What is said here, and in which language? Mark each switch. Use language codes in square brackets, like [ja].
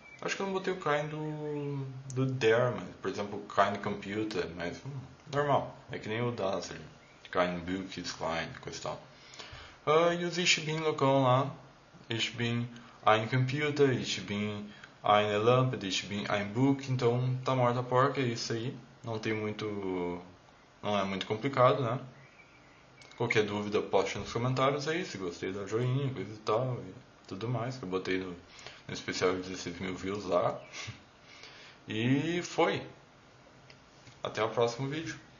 [pt] Acho que eu não botei o kein do der, mas, por exemplo, kein Computer, mas normal. É que nem o das ali. [de] Kein Buch ist klein, [pt] coisa e tal. E os [de] ich bin [pt] locão lá. [de] Ich bin ein Computer, ich bin Eine Lampe, ich bin ein Buch. [pt] Então tá morta a porca, é isso aí. Não tem muito. Não é muito complicado, né? Qualquer dúvida, poste nos comentários aí. Se gostei, dá joinha, coisa e tal. E tudo mais. Que eu botei no especial de 16 mil views lá. E foi. Até o próximo vídeo.